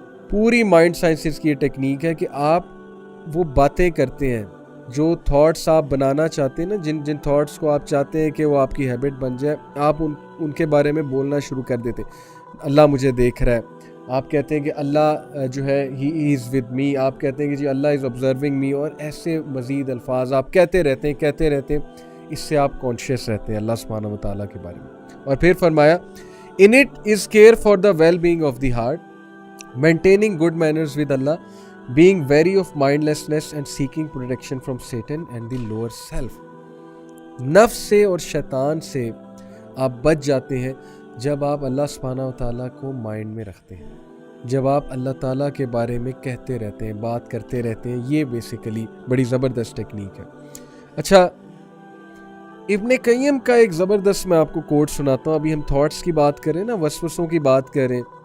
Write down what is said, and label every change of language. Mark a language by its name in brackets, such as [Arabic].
[Urdu] پوری mind sciences کی یہ ٹیکنیک ہے کہ آپ وہ باتیں کرتے ہیں جو تھاٹس آپ بنانا چاہتے ہیں نا, جن تھاٹس کو آپ چاہتے ہیں کہ وہ آپ کی ہیبٹ بن جائے, آپ ان کے بارے میں بولنا شروع کر دیتے. اللہ مجھے دیکھ رہا ہے, آپ کہتے ہیں کہ اللہ جو ہے [English] he is with me, [Urdu] آپ کہتے ہیں کہ جی اللہ [English] is observing me, [Urdu] اور ایسے مزید الفاظ آپ کہتے رہتے ہیں. اس سے آپ کانشیس رہتے ہیں اللہ سبحانہ و تعالیٰ کے بارے میں. اور پھر فرمایا, [English] In it is care for the well being of the heart, maintaining good manners with Allah, being wary of mindlessness and seeking protection from Satan and the lower self. [Urdu] نفس سے اور شیطان سے آپ بچ جاتے ہیں جب آپ اللہ سبحانہ و تعالیٰ کو مائنڈ میں رکھتے ہیں, جب آپ اللہ تعالیٰ کے بارے میں کہتے رہتے ہیں, بات کرتے رہتے ہیں. یہ بیسیکلی بڑی زبردست ٹیکنیک ہے. اچھا, ابن قیم کا ایک زبردست میں آپ کو کوٹ سناتا ہوں. ابھی ہم تھاٹس کی بات کریں نا, وسوسوں کی بات کریں.